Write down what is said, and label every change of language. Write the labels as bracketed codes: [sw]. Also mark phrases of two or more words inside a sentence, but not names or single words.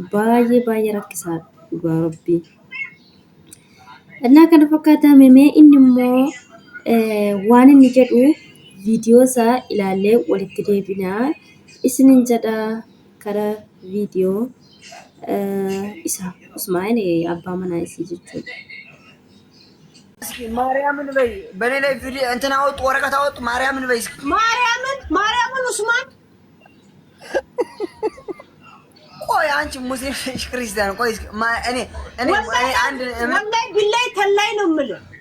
[om] Baay'ee rakkisaa dhugaa rabbii. Kana fakkaata memee inni immoo waan inni jedhu viidiyoo isaa ilaallee walitti deebinaa isiniin jedhaa. karaa viidiyoo isa Usmaan abbaa manaa isii jechuudha. [am] ማርያምን በይ በኔ ላይ ቪዲዮ እንትና አወጡ ወረቀት አወጡ ማርያምን በይ እስኪ ማርያምን ኡስማን ቆይ አንቺ ሙስሊም ክርስቲያን ቆይ እኔ አንድ ወላሂ ቢላይ ተላይ ነው የምልህ